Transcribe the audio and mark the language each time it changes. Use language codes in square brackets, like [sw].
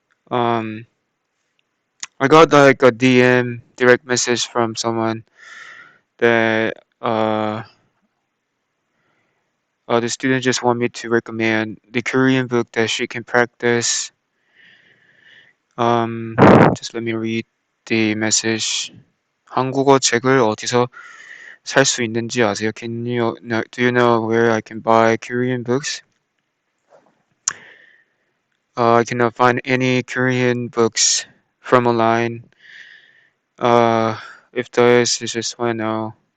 [en] Um, I got like a DM direct message from someone that the student just want me to recommend the Korean book that she can practice. Um, just let me read the message. [ko] 한국어 책을 어디서 살 수 있는지 아세요? [en] Do you know where I can buy Korean books? I cannot find any Korean books from online. Uh, if there is, I just want to know.